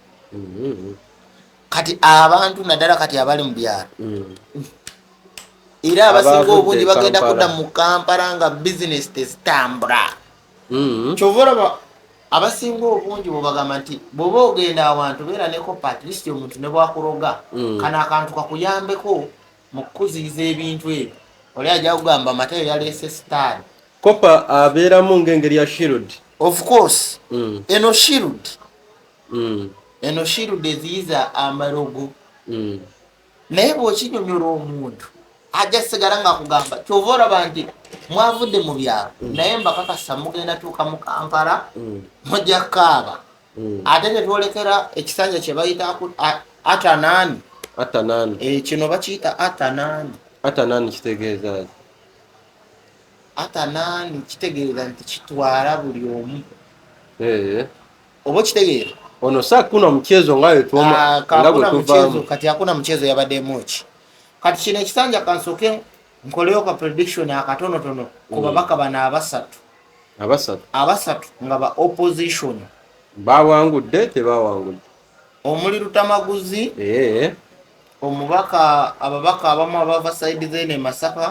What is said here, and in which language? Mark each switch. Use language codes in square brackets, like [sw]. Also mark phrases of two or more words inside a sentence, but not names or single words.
[lg] Kati abantu naddala kati abali mu byalo era abasinga obungi bagenda kudda mu Kampala nga bizinesi tezitambula kyova olaba abasinga obungi bwebagamba nti bw'oba ogenda awantu beera neko patristi omuntu ne bwakuroga kano akantu kakuyambeko mu kukuziyiza ebintu ebyo oli ajja kugamba Matayo yaleese sitaani kopa abeeramu ng'engeri ya shield [en] of course [lg] eno shield eziyiza amalogo naye bw'okinyonyola omuntu ajja sigala nga kugamba kyova olaba nti mwavudde mu byalo naye mbakakasa mugenda tuuka mu Kampala mujja kaaba ate ne twolekera ekisanja kye bayita atanani kino bakiyita atanani kitegeeza atanani kitegeeza nti kitwala buli omu oba kitegeera [sw] ono saa kuna mchezo ngayo [lg] mchezo kati [sw] hakuna mchezo [lg] yabaddemu ki kati kino ekisanja kansoke nkoleyo ka prediction akatonotono ku babaka bana abasatu nga ba opposition bawangudde tebawangudde omuli Lutamaguzi ababaka abamu abava side zene Masaka